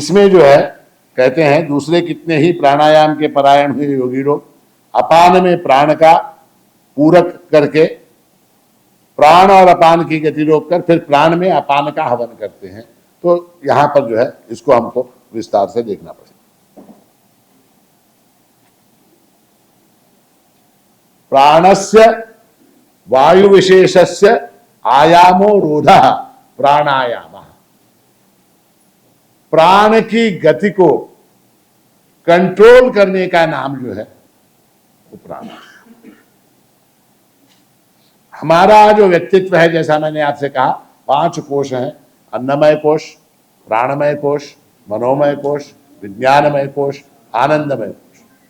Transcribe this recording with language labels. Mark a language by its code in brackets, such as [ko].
[hi] इसमें जो है कहते हैं दूसरे कितने ही प्राणायाम के परायण हुए योगी लोग अपान में प्राण का पूरक करके प्राण और अपान की गति रोक कर फिर प्राण में अपान का हवन करते हैं। तो यहां पर जो है इसको हमको विस्तार से देखना पड़ेगा। [sa] प्राणस्य वायु विशेषस्य आयामो रोधः प्राणायाम। [hi] प्राण की गति को कंट्रोल करने का नाम जो है वो प्राण। हमारा जो व्यक्तित्व है, जैसा मैंने आपसे कहा, 5 कोश हैं, अन्नमय कोश, प्राणमय कोश, मनोमय कोश, विज्ञानमय कोश, आनंदमय कोश।